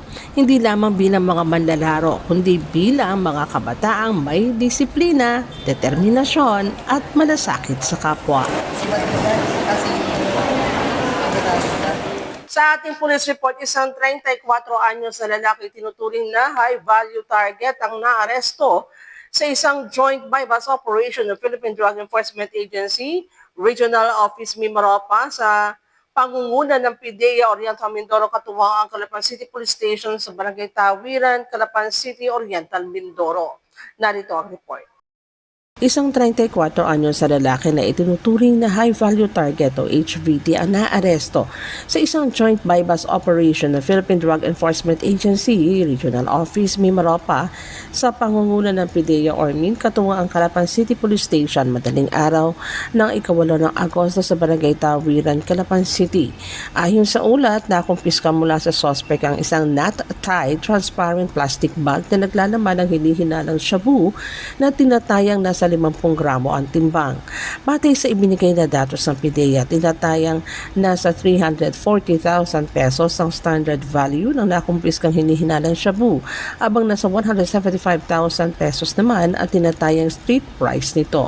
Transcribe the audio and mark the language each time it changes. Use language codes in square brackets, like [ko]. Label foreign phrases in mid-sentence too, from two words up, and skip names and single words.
[tl] Hindi lamang bilang mga manlalaro, kundi bilang mga kabataang may disiplina, determinasyon at malasakit sa kapwa. Sa ating police report, isang 34 anyos na lalaki tinuturing na [en] high-value target [tl] ang naaresto sa isang [en] joint bypass operation [tl] ng Philippine Drug Enforcement Agency, Regional Office Mimaropa sa pangunguna ng PIDEA Oriental Mindoro katuwang ang Calapan City Police Station sa Barangay Tawiran, Calapan City, Oriental Mindoro. Narito ang report. Isang 34 anyos sa lalaki na itinuturing na [en] high-value target [tl] o HVT ang naaresto sa isang [en] joint bypass operation [tl] ng Philippine Drug Enforcement Agency, Regional Office, Mimaropa sa pangunguna ng PIDEA Ormin katuwang ang Calapan City Police Station madaling araw ng 8 ng Agosto sa Barangay Tawiran, Calapan City. Ayon sa ulat, nakumpiska mula sa suspect ang isang [en] not-tied transparent plastic bag [tl] na naglalaman ng hinihinalang shabu na tinatayang nasa 50 gramo ang timbang. Batay sa ibinigay na datos ng PIDEA, tinatayang nasa 340,000 pesos ang [en] standard value [tl] ng nakumpiskang hinihinalang shabu, abang nasa 175,000 pesos naman ang tinatayang [en] street price [tl] nito.